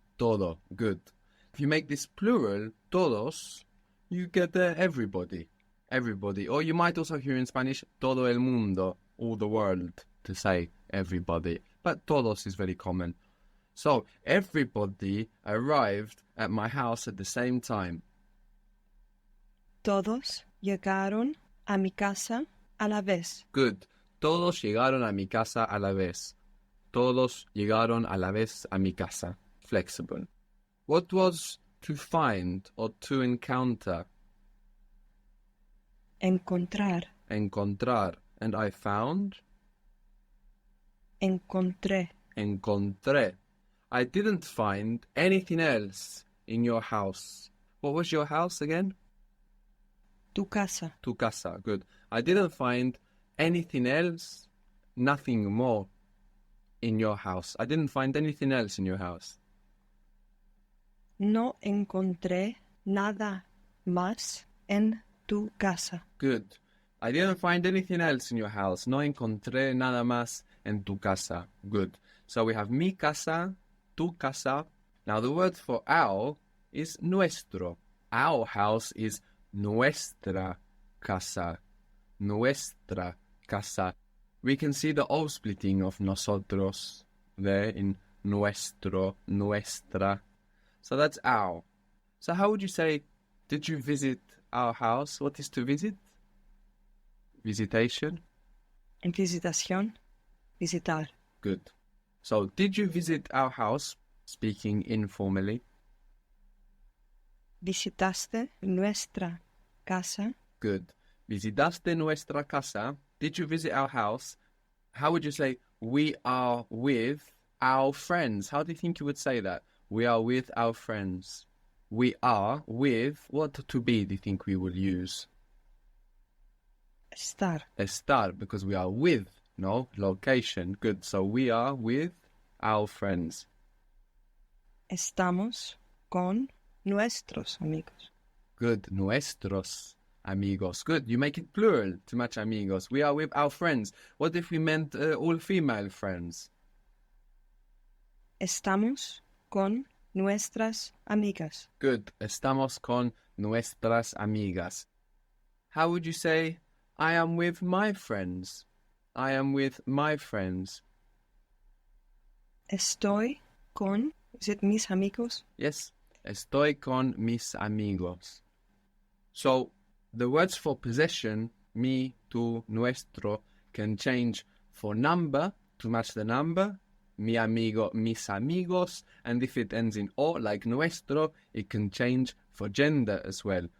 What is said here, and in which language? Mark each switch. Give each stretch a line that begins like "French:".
English: Todo. Good. If you make this plural, todos, you get everybody. Everybody. Or you might also hear in Spanish,
Spanish: todo el mundo,
English: all the world, to say everybody. But todos is very common. So, everybody arrived at my house at the same time.
Spanish: Todos llegaron a mi casa a la vez.
English: Good.
Spanish: Todos llegaron a mi casa a la vez. Todos llegaron a la vez a mi casa.
English: Flexible. What was to find or to encounter?
Spanish: Encontrar.
English: Encontrar. And I found?
Spanish: Encontré. Encontré.
English: I didn't find anything else in your house. What was your house again?
Spanish: Tu casa. Tu casa. Good.
English: I didn't find anything else, nothing more in your house. I didn't find anything else in your house.
Spanish: No encontré nada más en tu casa.
English: Good. I didn't find anything else in your house.
Spanish: No encontré nada más en tu casa.
English: Good. So we have mi casa, tu casa. Now the word for our is nuestro. Our house is
Spanish: nuestra casa.
English: Nuestra casa. We can see the O splitting of nosotros there in nuestro, nuestra. So that's our. So how would you say, did you visit our house? What is to visit? Visitation.
Spanish: En visitación, visitar.
English: Good. So, did you visit our house? Speaking informally.
Spanish: Visitaste nuestra casa.
English: Good.
Spanish: Visitaste nuestra casa.
English: Did you visit our house? How would you say, we are with our friends? How do you think you would say that? We are with our friends. We are with, what to be do you think we will use?
Spanish: Estar.
English: Estar, because we are with, no? Location. Good. So we are with our friends.
Spanish: Estamos con nuestros amigos.
English: Good. Nuestros amigos. Good. You make it plural to match amigos. We are with our friends. What if we meant all female friends?
Spanish: Estamos con nuestras amigas.
English: Good.
Spanish: Estamos con nuestras amigas.
English: How would you say, I am with my friends? I am with my friends.
Spanish: Estoy con,
English: is it
Spanish: mis amigos?
English: Yes. Estoy con mis amigos. So, the words for possession, mi, tu, nuestro, can change for number to match the number,
Spanish: mi amigo, mis amigos,
English: and if it ends in o, like nuestro, it can change for gender as well.